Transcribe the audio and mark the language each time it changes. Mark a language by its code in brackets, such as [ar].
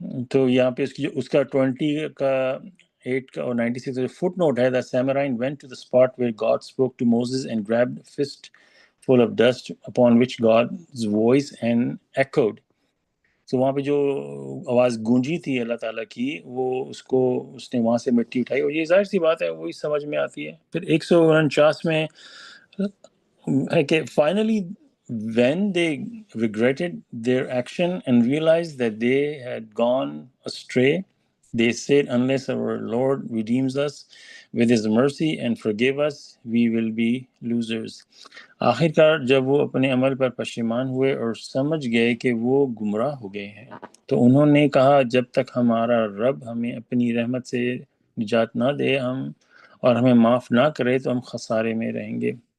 [ur] تو یہاں پہ اس کا 20 کا 8 کا اور 96 فٹ نوٹ ہے [en] that Samaritan went to the spot where God spoke to Moses and grabbed a fist full of dust upon which God's voice and echoed. [ur] تو وہاں پہ جو آواز گونجی تھی اللہ تعالیٰ کی، وہ اس نے وہاں سے مٹی اٹھائی، اور یہ ظاہر سی بات ہے وہی سمجھ میں آتی ہے. پھر 149 میں ہے کہ [en] finally when they regretted their action and realized that they had gone astray, they said, unless our Lord redeems us with his mercy and forgive us, we will be losers. [ur] آخر کار جب وہ اپنے عمل پر پشیمان ہوئے اور سمجھ گئے کہ وہ گمراہ ہو گئے ہیں، تو انہوں نے کہا جب تک ہمارا رب ہمیں اپنی رحمت سے نجات نہ دے اور ہمیں معاف نہ کرے تو ہم خسارے میں رہیں گے.